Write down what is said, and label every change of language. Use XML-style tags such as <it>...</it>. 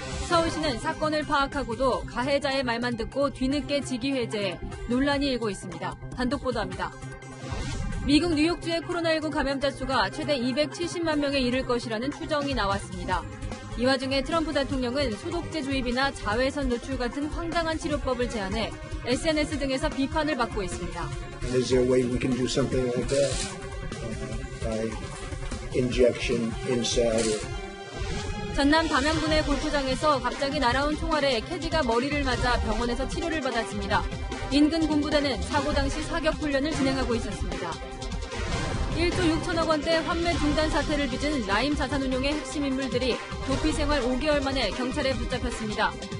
<ko>서울시는 사건을 파악하고도 가해자의 말만 듣고 뒤늦게 직위해제해 논란이 일고 있습니다. 단독 보도합니다. 미국 뉴욕주의 코로나19 감염자 수가 최대 270만 명에 이를 것이라는 추정이 나왔습니다. 이 와중에 트럼프 대통령은 소독제 주입이나 자외선 노출 같은 황당한 치료법을 제안해 SNS 등에서 비판을 받고 있습니다.</ko> <en>Is there a way we can do something like that? By injection inside.</en> <ko>전남 담양군의 골프장에서 갑자기 날아온 총알에 캐디가 머리를 맞아 병원에서 치료를 받았습니다. 인근 군부대는 사고 당시 사격 훈련을 진행하고 있었습니다. 1조 6천억 원대 환매 중단 사태를 빚은 라임 자산운용의 핵심 인물들이 도피 생활 5개월 만에 경찰에 붙잡혔습니다.</ko>